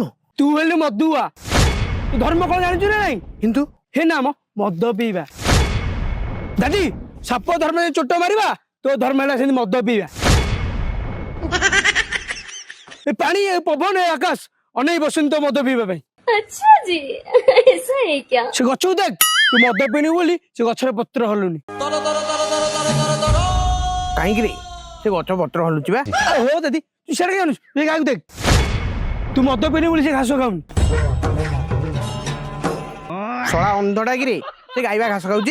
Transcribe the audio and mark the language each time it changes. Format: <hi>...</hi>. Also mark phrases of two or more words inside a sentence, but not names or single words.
<or>ତୁ ହେଲୁ ମଦୁଆ, ତୁ ଧର୍ମ କଣ ଜାଣିଛୁ ନା ନାଇଁ? କିନ୍ତୁ ହେ ନା ମଦ ପିଇବା। ଦାଦି ସାପ ଧର୍ମରେ ଚୋଟ ମାରିବା, ତୋ ଧର୍ମ ହେଲା ସେମିତି ମଦ ପିଇବା। ଏ ପାଣି, ଏ ପବନ, ଏ ଆକାଶ ଅନେଇ ବସନ୍ତି ତ ମଦ ପିଇବା ପାଇଁ।</or> <hi>अच्छा जी ऐसा है क्या?</hi> <or>ସେ ଗଛକୁ ଦେଖ, ତୁ ମଦ ପିଣିବୁ ବୋଲି ସେ ଗଛର ପତ୍ର ହଲୁନି। କାହିଁକି ରେ ସେ ଗଛ ପତ୍ର ହଲୁଛି ବା? ହଉ ଦାଦି ତୁ ସିଆଡେ କାଇଁ ଜାଣୁଛୁ, ସେ ଗାଈକୁ ଦେଖ, ତୁ ମଦ ପିଣିବୁ ବୋଲି ସେ ଘାସ ଖାଉନି। ଶଳା ଅନ୍ଧଟା କିରେ, ସେ ଗାଈ ବା ଘାସ ଖାଉଛି?</or>